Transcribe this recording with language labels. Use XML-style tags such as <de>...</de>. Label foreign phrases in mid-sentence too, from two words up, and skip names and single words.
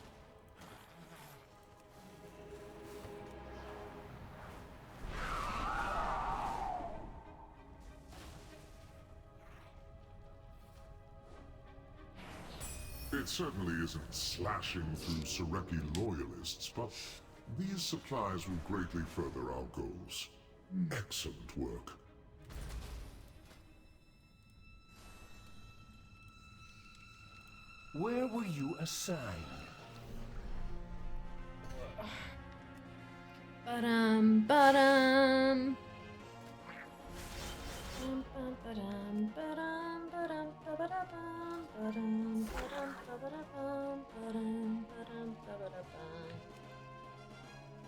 <en>It certainly isn't slashing through Sareki loyalists, but these supplies will greatly further our goals. Excellent work. Where were you assigned? Ba-dum. Ba-dum, ba-dum, ba-dum, ba-dum, ba-ba-da-bum, ba-dum, ba-dum, ba-ba-da-bum, ba-dum, ba-dum, ba-ba-da-bum.</en>